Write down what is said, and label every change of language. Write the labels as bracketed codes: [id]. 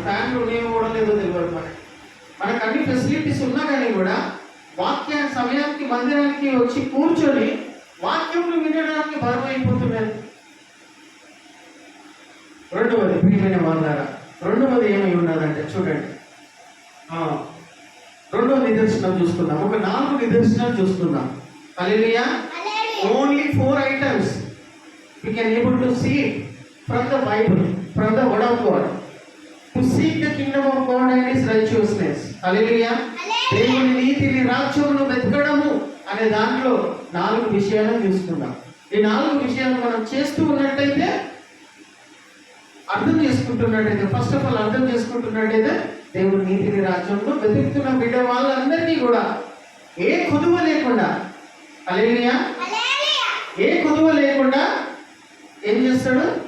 [te] ఫ్యాన్లు ఉన్నాయో కూడా లేదో తెలియదు. మనకు అన్ని ఫెసిలిటీస్ ఉన్నా కానీ కూడా వాక్య సమయానికి మందిరానికి వచ్చి కూర్చొని వాక్యం వినడానికి బరువు అయిపోతున్నారు. రెండవది ప్రియమైన వాళ్ళారా, రెండవది ఏమై ఉన్నదంటే చూడండి, రెండవ నిదర్శనం చూసుకుందాం. ఒక 4 నిదర్శనాలు చూసుకుందాం. హల్లెలూయా. [en] Only 4 items we can able to see from the Bible, from the word of God, to seek the kingdom of God and his righteousness. [te] హల్లెలూయా. దేవుని నీతిని రాజ్యమును వెతకడము అనే దాంట్లో 4 విషయాలను చూసుకుందాం. ఈ 4 విషయాలు మనం చేస్తూ ఉన్నట్టయితే, అర్థం చేసుకుంటున్నట్టయితే, [en] first of all [te] అర్థం చేసుకుంటున్నట్టయితే దేవుని నీతిని రాజ్యంలో వెతుకుతున్న బిడ్డ వాళ్ళందరినీ కూడా ఏ కొదువ లేకుండా, హల్లెలూయా, ఏ కొదువ లేకుండా ఏం చేస్తాడు?